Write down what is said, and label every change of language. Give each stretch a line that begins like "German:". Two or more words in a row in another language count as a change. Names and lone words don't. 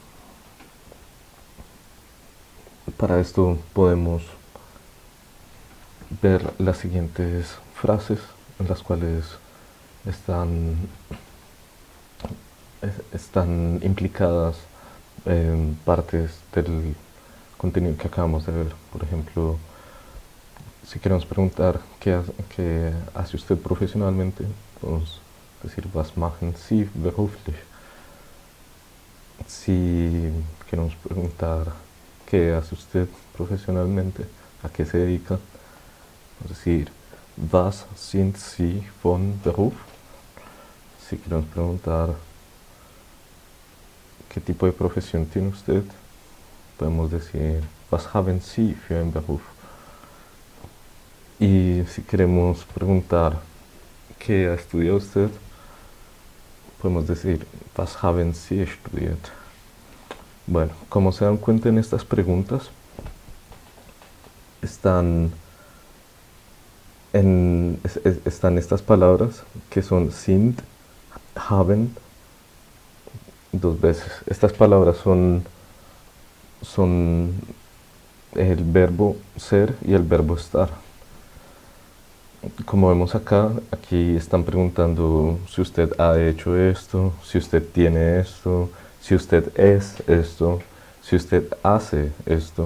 Spanish: Para esto podemos ver las siguientes frases en las cuales están, están implicadas partes del contenido que acabamos de ver. Por ejemplo, si queremos preguntar qué hace usted profesionalmente, podemos decir
German: was machen Sie beruflich.
Spanish: Si queremos preguntar qué hace usted profesionalmente, a qué se dedica, es decir,
German: was sind Sie von Beruf.
Spanish: Si queremos preguntar qué tipo de profesión tiene usted, podemos decir
German: was haben Sie für einen Beruf.
Spanish: Y si queremos preguntar qué ha estudiado usted, podemos decir
German: was haben Sie studiert.
Spanish: Bueno, como se dan cuenta en estas preguntas, están estas palabras que son
German: sind, haben,
Spanish: dos veces. Estas palabras son el verbo ser y el verbo estar. Como vemos acá, aquí están preguntando si usted ha hecho esto, si usted tiene esto, si usted es esto, si usted hace esto.